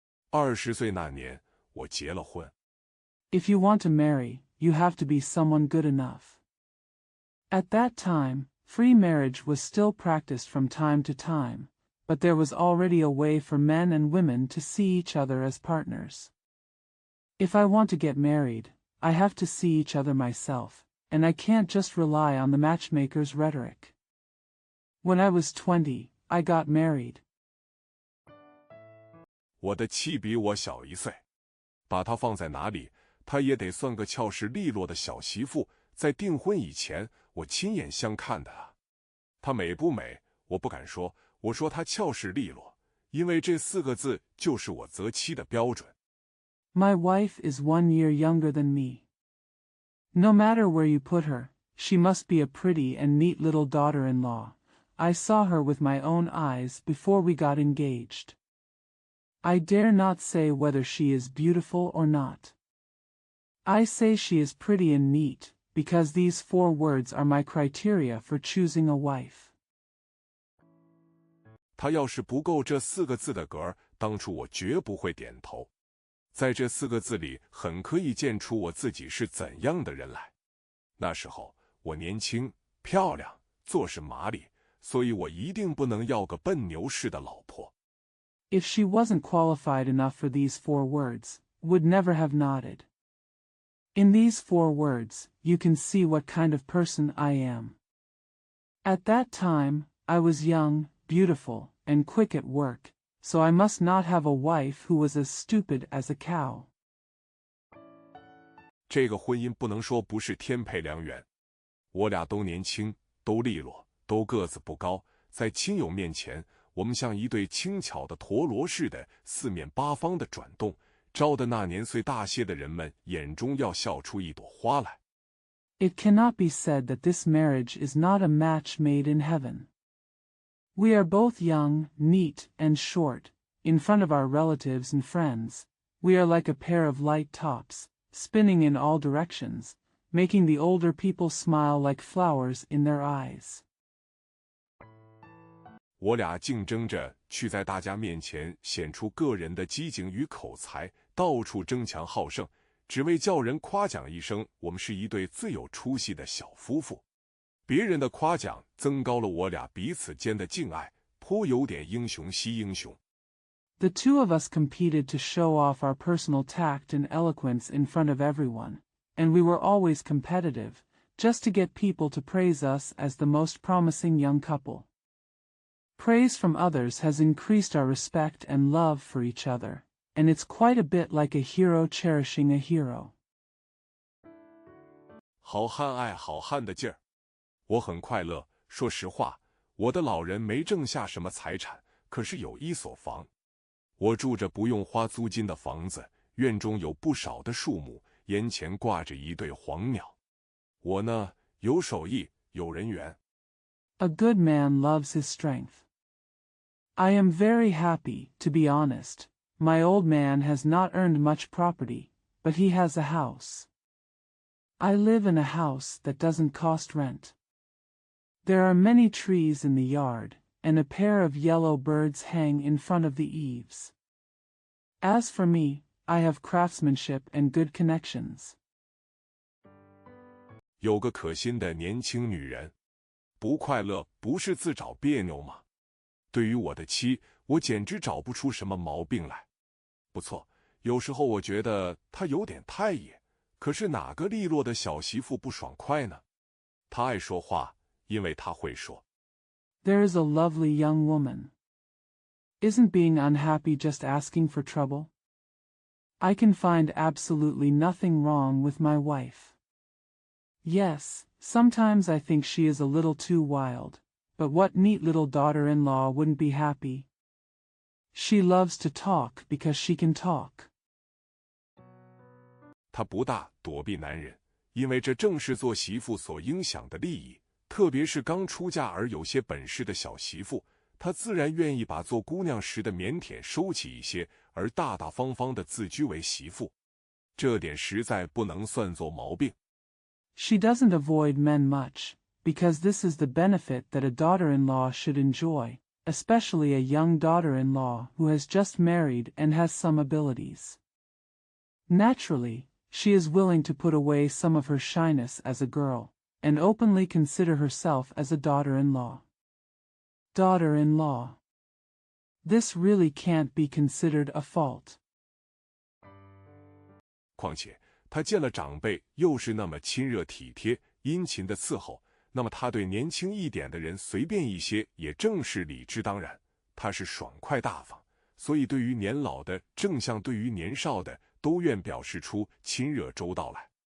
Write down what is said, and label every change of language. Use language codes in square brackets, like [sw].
[zh] 20岁那年，我结了婚。 [en] If you want to marry, you have to be someone good enough. At that time, free marriage was still practiced from time to time, but there was already a way for men and women to see each other as partners. If I want to get married, I have to see each other myself, and I can't just rely on the matchmaker's rhetoric. When I was 20, I got married. [zh] 我的妻比我小1岁，把她放在哪里，她也得算个俏实利落的小媳妇。在订婚以前，我亲眼相看的啊。她美不美，我不敢说，我说她俏实利落，因为这4个字就是我择妻的标准。 [en] My wife is 1 year younger than me. No matter where you put her, she must be a pretty and neat little daughter-in-law. I saw her with my own eyes before we got engaged. I dare not say whether she is beautiful or not. I say she is pretty and neat, because these 4 words are my criteria for choosing a wife. [zh] 她要是不够这4个字的格，当初我绝不会点头。在这4个字里，很可以见出我自己是怎样的人来。那时候我年轻、漂亮，做事麻利，所以我一定不能要个笨牛似的老婆。 [en] If she wasn't qualified enough for these 4 words, would never have nodded. In these 4 words, you can see what kind of person I am. At that time, I was young, beautiful, and quick at work, so I must not have a wife who was as stupid as a cow. [zh] 这个婚姻不能说不是天配良缘。我俩都年轻，都利落，都个子不高，在亲友面前，我们像一对轻巧的陀螺似的4面8方的转动，招得那年岁大些的人们眼中要笑出一朵花来。 [en] It cannot be said that this marriage is not a match made in heaven. We are both young, neat, and short. In front of our relatives and friends, we are like a pair of light tops, spinning in all directions, making the older people smile like flowers in their eyes. [zh] 我俩竞争着去在大家面前显出个人的机警与口才，到处争强好胜，只为叫人夸奖一声我们是一对最有出息的小夫妇。别人的夸奖增高了我俩彼此间的敬爱，颇有点英雄惜英雄。 [en] The 2 of us competed to show off our personal tact and eloquence in front of everyone, and we were always competitive, just to get people to praise us as the most promising young couple. Praise from others has increased our respect and love for each other, and it's quite a bit like a hero cherishing a hero. [zh] 好汉爱好汉的劲儿。我很快乐，说实话，我的老人没挣下什么财产，可是有一所房。我住着不用花租金的房子，院中有不少的树木，檐前挂着一对黄鸟。我呢，有手艺，有人缘。 [en] A good man loves his strength. I am very happy, to be honest. My old man has not earned much property, but he has a house. I live in a house that doesn't cost rent. There are many trees in the yard, and a pair of yellow birds hang in front of the eaves. As for me, I have craftsmanship and good connections. [zh] 有个可心的年轻女人，不快乐不是自找别扭吗？对于我的妻，我简直找不出什么毛病来。不错，有时候我觉得她有点太野，可是哪个利落的小媳妇不爽快呢？她爱说话，因为她会说。 [en] There is a lovely young woman. Isn't being unhappy just asking for trouble? I can find absolutely nothing wrong with my wife. Yes, sometimes I think she is a little too wild, but what neat little daughter-in-law wouldn't be happy? She loves to talk because she can talk. [zh] 她不大躲避男人，因为这正是做媳妇所应享的利益，特别是刚出嫁而有些本事的小媳妇，她自然愿意把做姑娘时的腼腆收起一些，而大大方方地自居为媳妇。这点实在不能算作毛病。 [en] She doesn't avoid men much, because this is the benefit that a daughter-in-law should enjoy, especially a young daughter-in-law who has just married and has some abilities. Naturally, she is willing to put away some of her shyness as a girl, and openly consider herself as a daughter-in-law. Daughter-in-law. This really can't be considered a fault. [zh] 况且她见了长辈又是那么亲热体贴、殷勤的伺候，那么她对年轻一点的人随便一些也正是理之当然。她是爽快大方，所以对于年老的正像对于年少的都愿表示出亲热周到来。